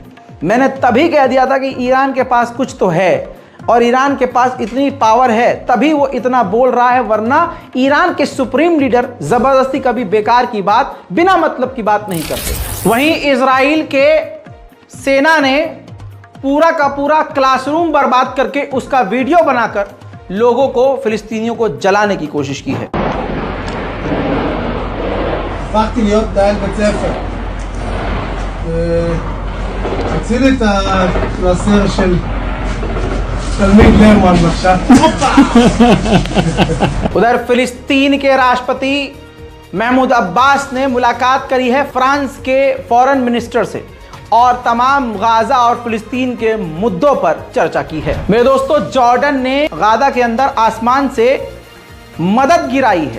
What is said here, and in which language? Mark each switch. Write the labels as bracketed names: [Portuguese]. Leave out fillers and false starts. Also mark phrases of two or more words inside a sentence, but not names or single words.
[Hindi] मैंने तभी कह दिया था कि ईरान के पास कुछ तो है और ईरान के पास इतनी पावर है तभी वो इतना बोल रहा है, वरना ईरान के सुप्रीम लीडर जबरदस्ती कभी बेकार की बात, बिना मतलब की बात नहीं करते। वहीं इजराइल के सेना ने पूरा का पूरा क्लासरूम बर्बाद करके उसका वीडियो बनाकर लोगों को, फिलिस्तीनियों को जलाने की कोशिश की है। [Hebrew] הפכתי להיות מנהל בית ספר. הציל את הקלסר של תלמיד לרמן בבקשה. [Hindi] उधर फिलिस्तीन के राष्ट्रपति महमूद अब्बास ने मुलाकात करी है फ्रांस के [English] foreign minister [Hindi] से और तमाम गाजा और फिलिस्तीन के मुद्दों पर चर्चा की है। मेरे दोस्तों, जॉर्डन ने गाजा के अंदर आसमान से मदद गिराई है।